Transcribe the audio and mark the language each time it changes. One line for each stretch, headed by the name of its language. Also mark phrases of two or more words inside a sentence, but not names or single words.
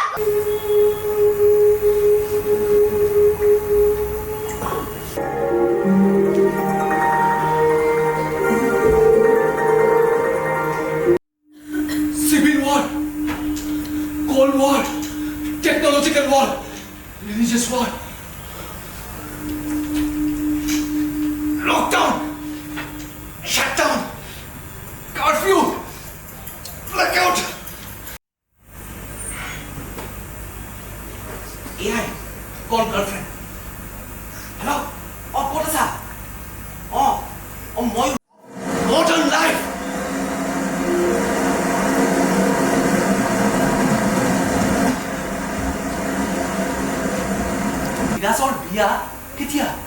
English: Civil war, cold war, technological war, religious war, lockdown, shutdown, curfew, blackout. AI call girlfriend.
Assamese: হ্যালো, ক'ত আছা? মই
English: modern life.
Assamese: বিৰাজৰ বিয়া কেতিয়া?